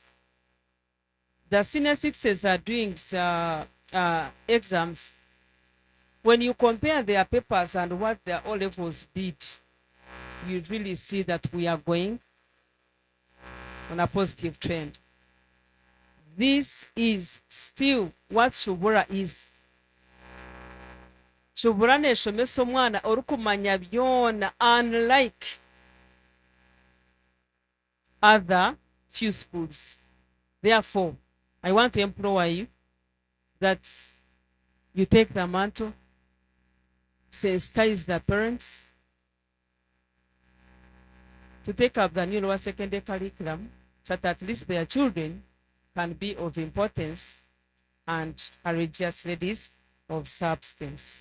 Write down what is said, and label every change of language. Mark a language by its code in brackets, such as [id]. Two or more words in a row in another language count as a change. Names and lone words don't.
[en] The senior sixes are doing exams. When you compare their papers and what their O levels did, you really see that we are going on a positive trend. This is still what Shubura is. [nyn] Shubura neshomesa omwana orukumanya byona, [en] unlike other few schools. Therefore, I want to implore you that you take the mantle, sensitize the parents to take up the new lower secondary curriculum so that at least their children can be of importance and courageous ladies of substance.